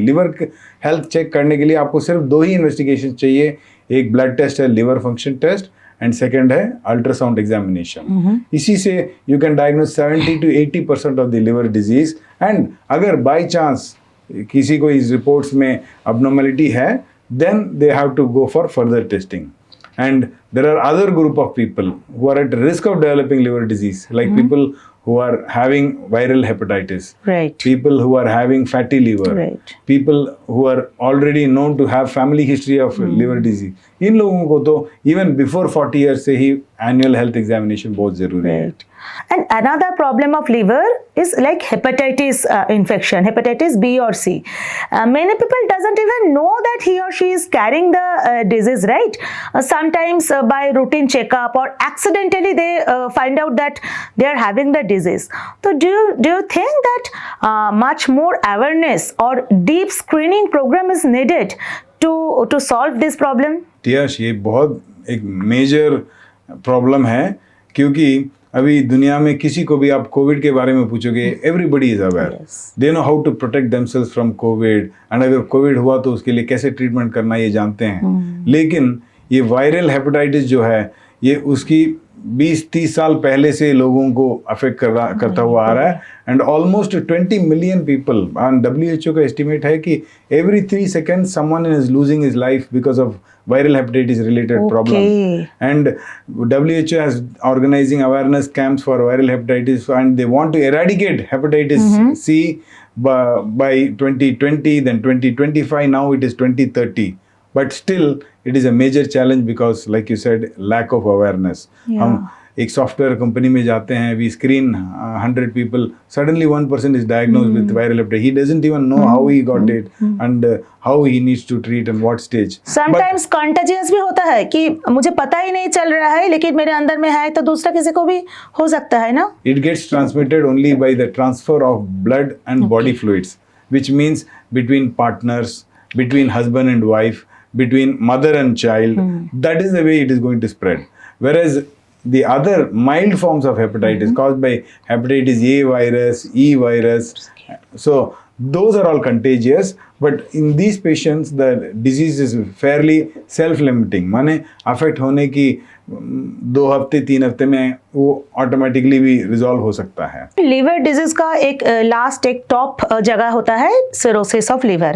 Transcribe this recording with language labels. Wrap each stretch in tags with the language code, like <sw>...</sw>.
<hi>Liver health check करने के लिए आपको सिर्फ 2 ही इन्वेस्टिगेशन चाहिए, एक ब्लड टेस्ट है liver function test and second है अल्ट्रासाउंड एग्जामिनेशन। इसी से you can diagnose 70 to 80% of the liver disease. And अगर बाई चांस किसी को इस रिपोर्ट्स में</hi> <en>abnormality है, then they have to go for further testing. And there are other group of people who are at risk of developing liver disease, like people who are having viral hepatitis, right, people who are having fatty liver, right, people who are already known to have family history of liver disease.</en> <hi>इन लोगों को तो even before 40 years से ही annual health examination बहुत ज़रूरी है।</hi> <en>right. And another problem of liver is like hepatitis infection, hepatitis B or C. Many people doesn't even know that he or she is carrying the disease, right? Sometimes by routine checkup or accidentally they find out that they are having the disease. So do you think that much more awareness or deep screening program is needed to solve this problem?</en> <hi>Yes, ये बहुत एक major problem है, क्योंकि अभी दुनिया में किसी को भी आप कोविड के बारे में पूछोगे,</hi> <en>everybody is aware, they know how to protect themselves from covid,</en> <hi>and अगर कोविड हुआ तो उसके लिए कैसे ट्रीटमेंट करना ये जानते हैं। लेकिन ये वायरल हेपेटाइटिस जो है, ये उसकी 20-30 साल पहले से लोगों को अफेक्ट करता हुआ आ रहा है। And almost 20 million people, WHO का एस्टिमेट है कि</hi> <en>every 3 seconds someone is losing his life because of viral hepatitis related problem. And WHO has organizing awareness camps for viral hepatitis, and they want to eradicate hepatitis C by 2020, then 2025, now it is 2030. But still it is a major challenge because, like you said, lack of awareness.</en> <hi>हम एक software company में जाते हैं,</hi> <en>we screen 100 people, suddenly one person is diagnosed with viral hepatitis. He doesn't even know how he got it and how he needs to treat and what stage.</en> <hi>Sometimes contagious भी होता है कि मुझे पता ही नहीं चल रहा है, लेकिन मेरे अंदर में है तो दूसरा किसी को भी हो सकता है ना?</hi> <en>It gets transmitted only by the transfer of blood and body fluids, which means between partners, between husband and wife, between mother and child. That is the way it is going to spread. Whereas the other mild forms of hepatitis caused by hepatitis A virus, E virus, so those are all contagious. But in these patients the disease is fairly self-limiting,</en> <hi>माने affect होने की 2 हफ्ते 3 हफ्ते में वो automatically भी resolve हो सकता है। लिवर डिजीज का एक लास्ट एक टॉप जगह होता है सिरोसिस ऑफ लिवर।</hi>